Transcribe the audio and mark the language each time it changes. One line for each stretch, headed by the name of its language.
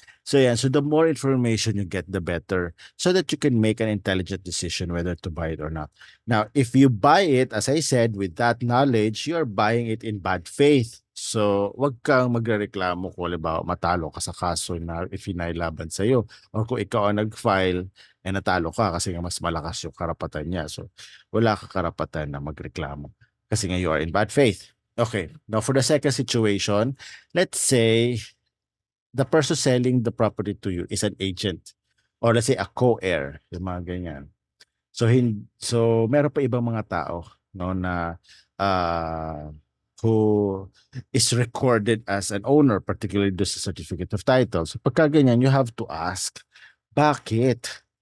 English: So yeah, so the more information you get, the better, so that you can make an intelligent decision whether to buy it or not. Now, if you buy it, as I said, with that knowledge, you're buying it in bad faith.
Filipino: So, wag kang magrereklamo kung halimbawa matalo ka sa kaso na ifinailaban sa iyo, or kung ikaw ang nag-file natalo ka kasi nga mas malakas yung karapatan niya. So, wala ka karapatan na magreklamo kasi nga
English: you are in bad faith. Okay, now for the second situation, let's say the person selling the property to you is an agent, or let's say a co-heir,
Filipino: yung mga ganyan. So meron pa ibang mga tao,
English: no, na who is recorded as an owner, particularly the certificate of title.
Filipino: So pagka ganyan,
English: you have to ask, bakit?